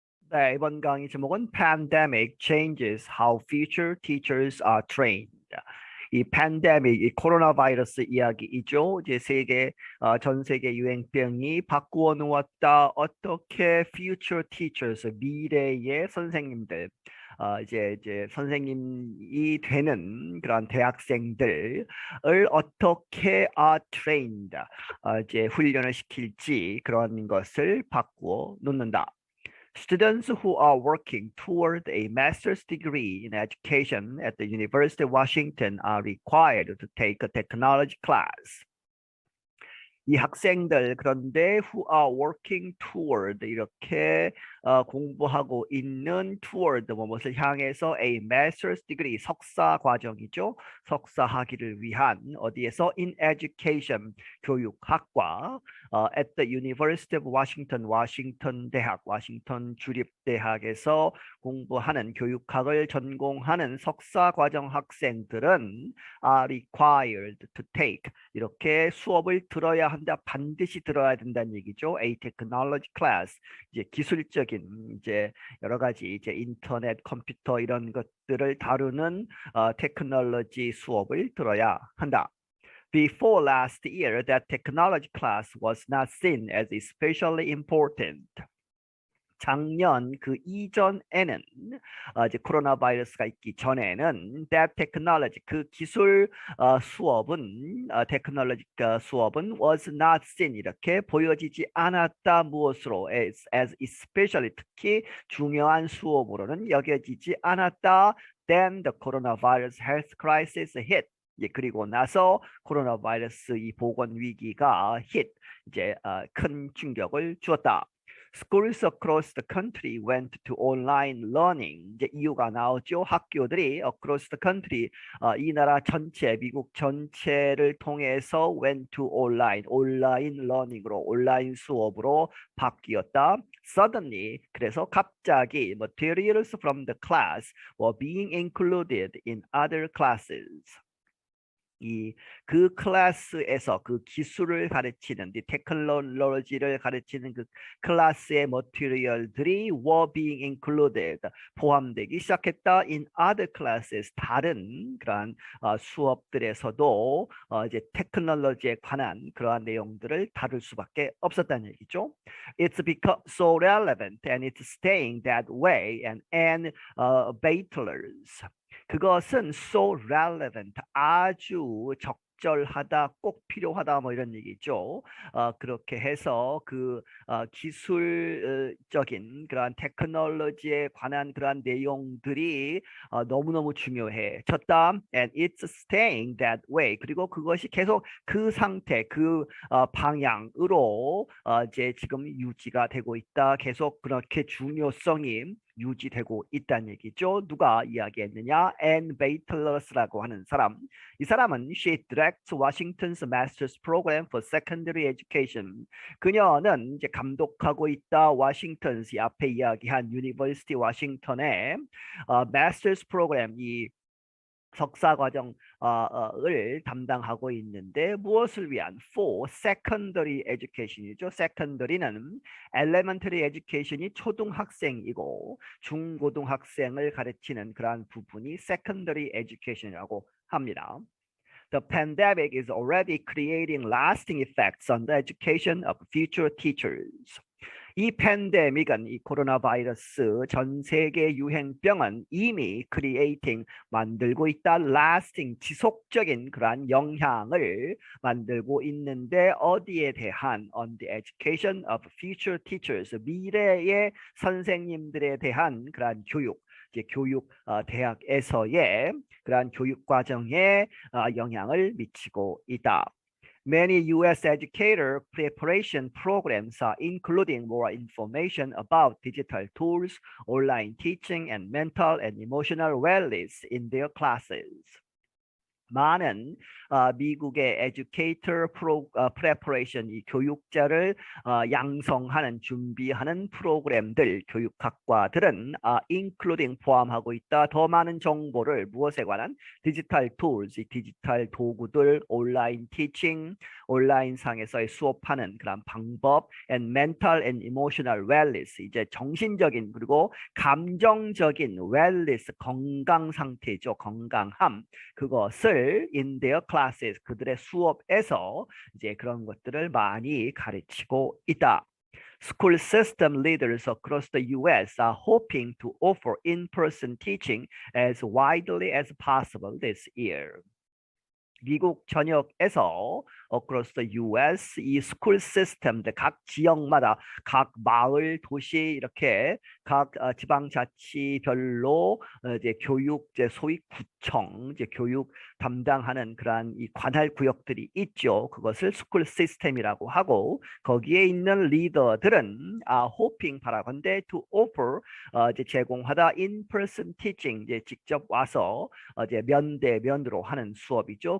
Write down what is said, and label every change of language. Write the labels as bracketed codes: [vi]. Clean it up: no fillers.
[ko] 네, 이번 강의 제목은 [en] Pandemic Changes How Future Teachers Are Trained. [ko] 이 팬데믹, 이 코로나 바이러스 이야기이죠. 이제 전 세계 유행병이 바꾸어 놓았다. 어떻게 [en] future teachers, [ko] 미래의 선생님들, 이제 선생님이 되는 그런 대학생들을 어떻게 trained, 이제 훈련을 시킬지 그런 것을 바꾸어 놓는다. [en] Students who are working toward a master's degree in education at the University of Washington are required to take a technology class. [ko] 이 학생들 그런데 [en] who are working toward [ko] 이렇게 공부하고 있는 toward 무엇을 향해서 [en] a master's degree [ko] 석사 과정이죠. 석사 학위를 위한 어디에서 [en] in education [ko] 교육학과 [en] at the University of Washington [ko] 워싱턴 대학 워싱턴 주립대학에서 공부하는 교육학을 전공하는 석사 과정 학생들은 [en] are required to take [ko] 이렇게 수업을 들어야 한다. 반드시 들어야 된다는 얘기죠. [en] A technology class. [ko] 이제 기술적인 이제 여러 가지 이제 인터넷, 컴퓨터 이런 것들을 다루는 테크놀로지 수업을 들어야 한다. [en] Before last year, that technology class was not seen as especially important. [ko] 작년 그 이전에는 이제 코로나 바이러스가 있기 전에는 [en] that technology [ko] 그 기술 수업은 테크놀로지 수업은 [en] was not seen [ko] 이렇게 보여지지 않았다. 무엇으로 [en] as especially [ko] 특히 중요한 수업으로는 여겨지지 않았다. [en] Then the coronavirus health crisis hit. [ko] 그리고 나서 코로나 바이러스 이 보건 위기가 hit 이제 큰 충격을 주었다. [en] Schools across the country went to online learning. [ko] 이제 이유가 나오죠. 학교들이 [en] across the country, [ko] 이 나라 전체, 미국 전체를 통해서 [en] went to online, [ko] 온라인 learning으로, 온라인 수업으로 바뀌었다. [en] Suddenly, [ko] 그래서 갑자기 [en] materials from the class were being included in other classes. [ko] 그 클래스에서 그 기술을 가르치는 테크놀로지를 가르치는 그 클래스의 머티리얼들이 were being included 포함되기 시작했다. [en] in other classes [ko] 다른 그러한 수업들에서도 이제 테크놀로지에 관한 그러한 내용들을 다룰 수밖에 없었다는 얘기죠. [en] It's become so relevant and it's staying that way and battlers [ko] 그것은 [en] so relevant, [ko] 아주 적절하다, 꼭 필요하다 뭐 이런 얘기죠. 그렇게 해서 그 기술적인 그러한 테크놀로지에 관한 그러한 내용들이 너무너무 중요해졌다. [en] And it's staying that way. [ko] 그리고 그것이 계속 그 상태, 그 방향으로 이제 지금 유지가 되고 있다. 계속 그렇게 중요성이 유지되고 있다는 얘기죠. 누가 이야기했느냐? Ann Baitlers라고 하는 사람. 이 사람은 [en] she directs Washington's Master's Program for Secondary Education. [ko] 그녀는 이제 감독하고 있다. 워싱턴시 앞에 이야기한 유니버시티 워싱턴의 Master's Program 이 석사 과정을 담당하고 있는데 무엇을 위한 [en] for secondary education [ko] 이죠. secondary는 elementary education이 초등학생이고 중고등학생을 가르치는 그러한 부분이 secondary education이라고 합니다. [en] The pandemic is already creating lasting effects on the education of future teachers. [ko] 이 팬데믹은 이 코로나 바이러스 전 세계 유행병은 이미 creating 만들고 있다. lasting 지속적인 그러한 영향을 만들고 있는데 어디에 대한 [en] on the education of future teachers [ko] 미래의 선생님들에 대한 그러한 교육 이제 교육 대학에서의 그러한 교육 과정에 영향을 미치고 있다. [en] Many U.S. educator preparation programs are including more information about digital tools, online teaching, and mental and emotional wellness in their classes. [ko] 많은 미국의 educator preparation, 이 교육자를 양성하는 준비하는 프로그램들, 교육학과들은 including 포함하고 있다. 더 많은 정보를 무엇에 관한 디지털 tools, 디지털 도구들, 온라인 티칭, 온라인 상에서의 수업하는 그런 방법, [en] and mental and emotional wellness, [ko] 이제 정신적인 그리고 감정적인 wellness, 건강 상태죠. 건강함. 그것을 [en] in their classes, [ko] 그들의 수업에서 이제 그런 것들을 많이 가르치고 있다. [en] School system leaders across the U.S. are hoping to offer in-person teaching as widely as possible this year. 미국 전역에서 across the U.S. [ko] 이 스쿨 시스템들 각 지역마다 각 마을, 도시 이렇게 각 지방자치별로 이제 교육 이제 소위 구청 이제 교육 담당하는 그러한 이 관할 구역들이 있죠. 그것을 스쿨 시스템이라고 하고 거기에 있는 리더들은 hoping 바라건대 [en] to offer [ko] 이제 제공하다 [en] in-person teaching [ko] 이제 직접 와서 이제 면대면으로 하는 수업이죠.